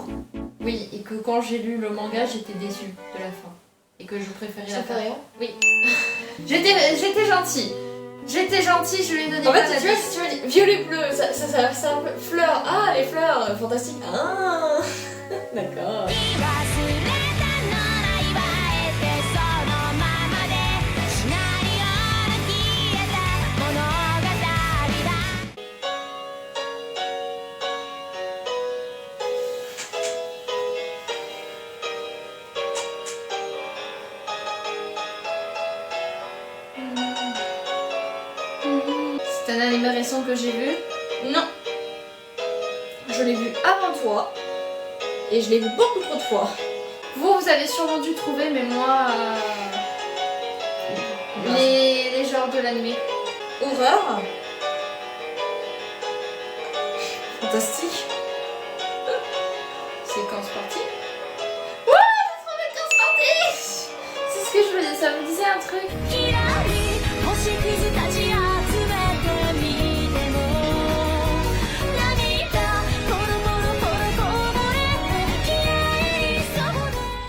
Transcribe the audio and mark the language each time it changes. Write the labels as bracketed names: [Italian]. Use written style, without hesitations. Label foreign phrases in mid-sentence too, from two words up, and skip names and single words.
[French] Oui, et que quand j'ai lu le manga, j'étais déçue de la fin. Et que je préférais la Ça fait fin. rien. Oui. J'étais gentille. J'étais gentille, je lui ai donné En plein fait, tu vois, d'indices. si tu me dis violet bleu, ça un peu fleurs. Ah, les fleurs fantastiques. Ah, d'accord. [Japanese] 忘れたなら祝えてそのままでシナリオの消えた物語だ [French] C'est un animé récent que j'ai vu. Non. Je l'ai vu avant toi. Et je l'ai vu beaucoup trop de fois. Vous avez sûrement dû trouver, mais moi... les genres de l'animé. Horreur. Fantastique. Séquence partie. Ouais, j'ai trouvé séquence partie. C'est ce que je voulais, ça me disait un truc. [Japanese] ひらり星屑たち集めてみても涙ポロポロポロこぼれて綺麗にそうで